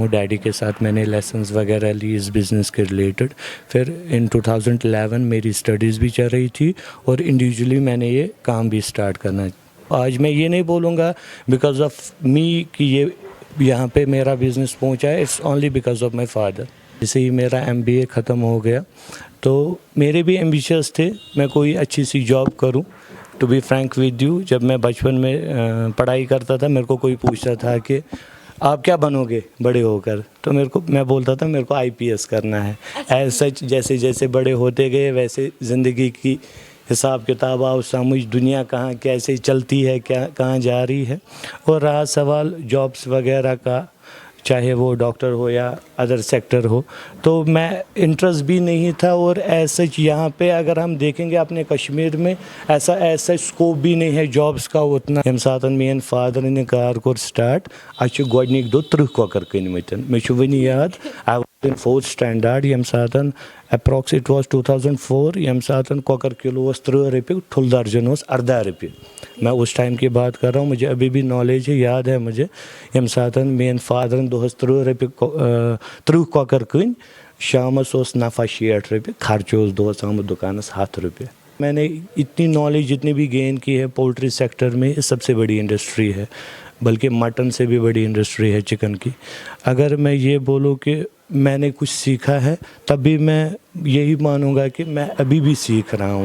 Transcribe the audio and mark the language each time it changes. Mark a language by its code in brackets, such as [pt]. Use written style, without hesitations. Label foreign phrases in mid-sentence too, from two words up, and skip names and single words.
[ur] ڈیڈی کے ساتھ میں نے لیسنز وغیرہ لی اس بزنس کے ریلیٹڈ. پھر ان 2011 میری اسٹڈیز بھی چل رہی تھی اور انڈیویجولی میں نے یہ کام بھی سٹارٹ کرنا. آج میں یہ نہیں بولوں گا [en] because of me [ur] کہ یہ یہاں پہ میرا بزنس پہنچا ہے, [en] It's only because of my father. [ur] جیسے ہی میرا MBA ختم ہو گیا تو میرے بھی ایمبیشیس تھے میں کوئی اچھی سی جاب کروں. [en] to be frank with you, [ur] جب میں بچپن میں پڑھائی کرتا تھا میرے کو کوئی پوچھتا تھا کہ آپ کیا بنو گے بڑے ہو کر, تو میں بولتا تھا میرے کو IPS کرنا ہے. [en] as such [ur] جیسے جیسے بڑے ہوتے گئے ویسے زندگی کی حساب کتاب آؤ سمجھ, دنیا کہاں کیسے چلتی ہے, کہاں جا رہی ہے. اور رہا سوال جابس وغیرہ کا, چاہے وہ ڈاکٹر ہو یا [en] other sector [ur] ہو, تو میں انٹرسٹ بھی نہیں تھا. اور ایسا یہاں پہ اگر ہم دیکھیں گے اپنے کشمیر میں ایسا اسکوپ بھی نہیں ہے جابس کا اتنا. [ks] ییٚمہِ ساتہٕ میٛٲنۍ فادرن یہِ کار کوٚر سٹارٹ, اَسہِ چھِ گۄڈنِکۍ دۄہ 30 کۄکر کٕنۍمٕتۍ. مےٚ چھُ وٕنہِ یاد [en] I was in 4th standard, [ks] ییٚمہِ ساتہٕ [en] approx it was 2004, [ks] ییٚمہِ ساتہٕ کۄکر کلو اوس 30 رۄپیہِ, ٹھُل درجن اوس 18 رۄپیہِ. [ur] میں اس ٹائم کی بات کر رہا ہوں, مجھے ابھی بھی نالج ہے, یاد ہے مجھے. [ks] ییٚمہِ ساتہٕ میٛٲنۍ فادرن دۄہس 30 رۄپیہِ 30 کۄکر کٕنۍ, شامس اوس نفع 60 رۄپیہِ, خرچہٕ اوس دۄہس آمُت دُکانس 100 رۄپیہِ. [ur] میں نے اتنی نالج جتنی بھی گین کی ہے پولٹری سیکٹر میں, یہ سب سے بڑی انڈسٹری ہے, بلکہ مٹن سے بھی بڑی انڈسٹری ہے چکن کی. اگر میں یہ بولوں کہ میں نے کچھ سیکھا ہے, تب بھی میں یہی مانوں گا کہ میں ابھی بھی سیکھ رہا ہوں.